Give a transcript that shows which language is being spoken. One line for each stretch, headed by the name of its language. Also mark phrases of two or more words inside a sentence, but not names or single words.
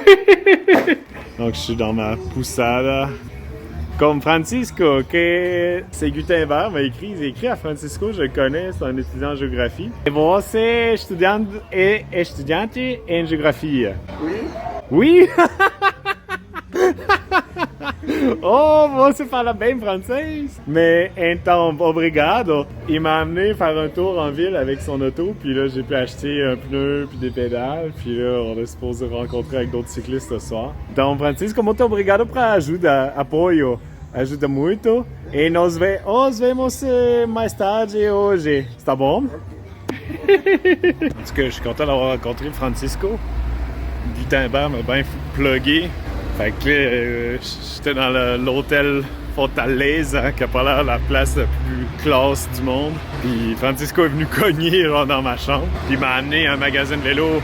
French: Donc je suis dans ma poussada. Comme Francisco, que c'est Gutenberg m'a écrit, il a écrit à Francisco, je le connais, c'est un étudiant en géographie. Et vous, c'est étudiante en géographie. Oui? Oui?
Portuguese: Oh, você fala bem francês? Mais então, obrigado.
French: Il m'a amené faire un tour en ville avec son auto, puis là, j'ai pu acheter un pneu puis des pédales, puis là, on est supposé rencontrer avec d'autres cyclistes ce soir.
Portuguese: Então, Francisco, muito obrigado pra ajuda, apoio. Ajuda muito. E nós vemos mais tarde hoje. Tá bom?
French: En tout cas, je suis content d'avoir rencontré Francisco. Gutenberg m'a bien plugué. Fait que là, j'étais dans l'hôtel Fortaleza, hein, qui a pas l'air la place la plus classe du monde. Puis Francisco est venu cogner genre, dans ma chambre. Puis il m'a amené à un magasin de vélo.